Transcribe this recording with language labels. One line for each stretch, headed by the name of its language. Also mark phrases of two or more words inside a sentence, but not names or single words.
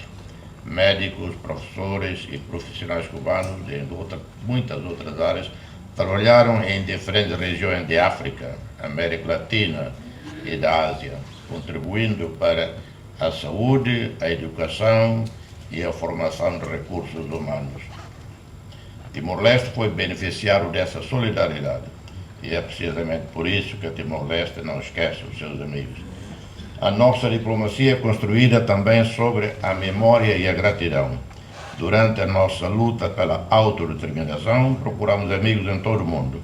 Portuguese: Médicos, professores e profissionais cubanos de muitas outras áreas trabalharam em diferentes regiões de África, América Latina e da Ásia, contribuindo para a saúde, a educação e a formação de recursos humanos. Timor-Leste foi beneficiário dessa solidariedade e é precisamente por isso que Timor-Leste não esquece os seus amigos. A nossa diplomacia é construída também sobre a memória e a gratidão. Durante a nossa luta pela autodeterminação, procuramos amigos em todo o mundo.